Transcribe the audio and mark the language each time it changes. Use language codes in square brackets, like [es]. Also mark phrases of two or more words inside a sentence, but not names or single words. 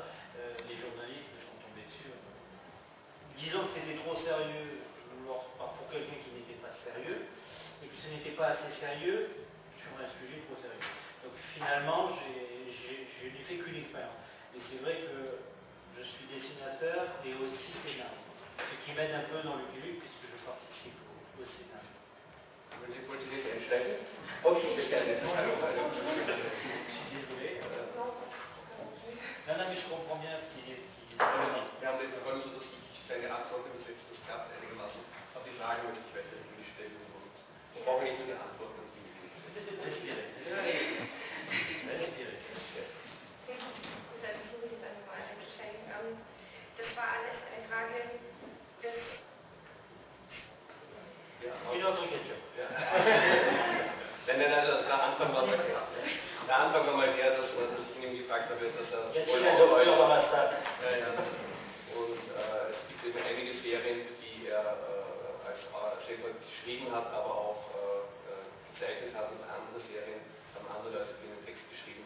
[fr] Les journalistes sont tombés dessus. Disons que c'était trop sérieux pour quelqu'un qui n'était pas sérieux, et que ce n'était pas assez sérieux sur un sujet trop sérieux. Donc finalement, je n'ai fait qu'une expérience. Et c'est vrai que je suis dessinateur et aussi scénariste. Ce qui m'aide un peu dans le Lucky, puisque je participe au Sénat. [de] Wollen Sie jetzt einsteigen? Okay, gerne. [fr] Je suis désolé. Non, mais je comprends bien ce qu'il dit. [de] Wir haben den Fall so, dass ich seine Antwort übersetzt, das klappt einigermaßen. Aber die Fragen möchte ich weiterhin stellen und ich brauche nicht nur die Antwort. [fr] Respirez. [de] Das war alles eine Frage des... Ja, [fr] Une autre question. [de] Ja. Nein, der Anfang war mal klar. Der Anfang war mal der, dass ich ihn gefragt habe, dass er... Ja, und es gibt eben einige Serien, die er selber geschrieben hat, aber auch gezeichnet hat, und andere Serien haben andere Leute für den Text geschrieben.